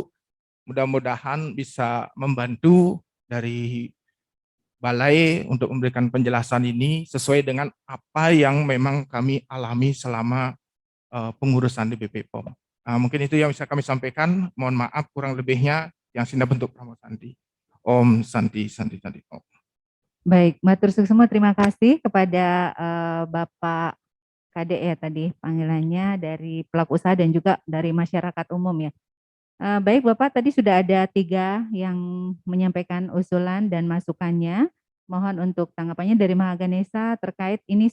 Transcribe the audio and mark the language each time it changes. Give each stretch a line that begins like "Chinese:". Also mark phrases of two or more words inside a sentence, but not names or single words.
Indonesian: Mudah-mudahan bisa membantu dari Balai untuk memberikan penjelasan ini sesuai dengan apa yang memang kami alami selama pengurusan di BPPOM. Mungkin itu yang bisa kami sampaikan. Mohon maaf kurang lebihnya, yang sina bentuk Pramu Santi.
Sanskrit: Om Santi, Santi, Santi. Om.
Balinese: Baik, matur suksema,
Indonesian: terima kasih kepada Bapak Kadek ya tadi panggilannya dari pelaku usaha dan juga dari masyarakat umum ya. Baik Bapak, tadi sudah ada 3 yang menyampaikan usulan dan masukannya. Mohon untuk tanggapannya dari Mahaganesa terkait ini.